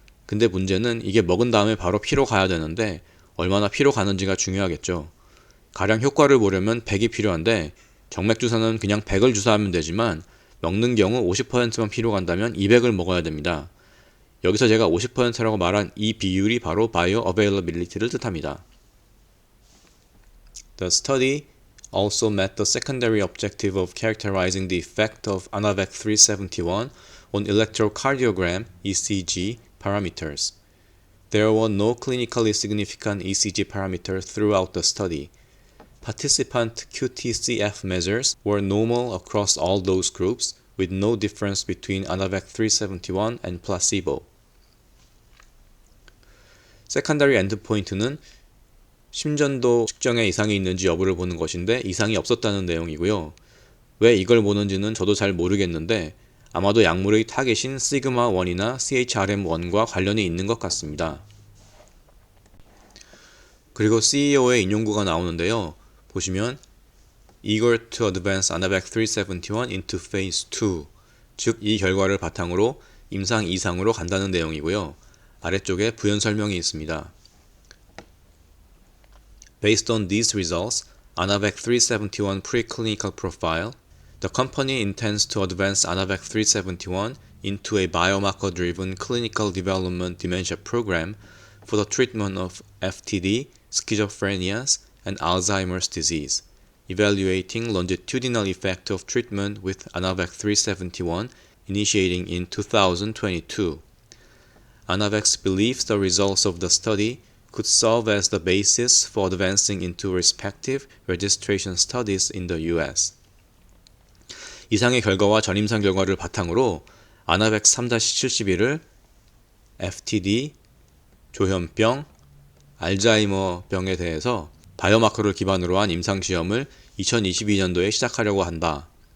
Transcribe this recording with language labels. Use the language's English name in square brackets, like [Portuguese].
[Korean] 근데 문제는 이게 먹은 다음에 바로 피로 가야 되는데 얼마나 피로 가는지가 중요하겠죠. 가령 효과를 보려면 100이 필요한데 정맥주사는 그냥 100을 주사하면 되지만 먹는 경우 50%만 피로 간다면 200을 먹어야 됩니다. 여기서 제가 50%라고 말한 이 비율이 바로 bioavailability를 뜻합니다. [English] The study also met the secondary objective of characterizing the effect of ANAVEC 371 on electrocardiogram (ECG) parameters. There were no clinically significant ECG parameters throughout the study. Participant QTCF measures were normal across all dose groups, with no difference between ANAVEC 371 and placebo. [Korean] 세컨더리 엔드포인트는 심전도 측정에 이상이 있는지 여부를 보는 것인데 이상이 없었다는 내용이고요. 왜 이걸 보는지는 저도 잘 모르겠는데 아마도 약물의 타겟인 시그마1이나 CHRM1과 관련이 있는 것 같습니다. 그리고 CEO의 인용구가 나오는데요. 보시면 [English] eager to advance ANAVEC 371 into phase 2, [Korean] 즉 이 결과를 바탕으로 임상 2상으로 간다는 내용이고요. 아래쪽에 부연 설명이 있습니다. [English] Based on these results, ANAVEC 371 preclinical profile, the company intends to advance ANAVEC 371 into a biomarker-driven clinical development dementia program for the treatment of FTD, schizophrenias, and Alzheimer's disease, evaluating longitudinal effect of treatment with ANAVEC 371 initiating in 2022. ANAVEC believes the results of the study could serve as the basis for advancing into respective registration studies in the US. [Korean] 이상의 결과와 전임상 결과를 바탕으로 ANAVEC 3-71을 FTD, 조현병, 알츠하이머 병에 대해서 바이오마커를 기반으로 한 임상시험을 2022년도에 시작하려고 한다.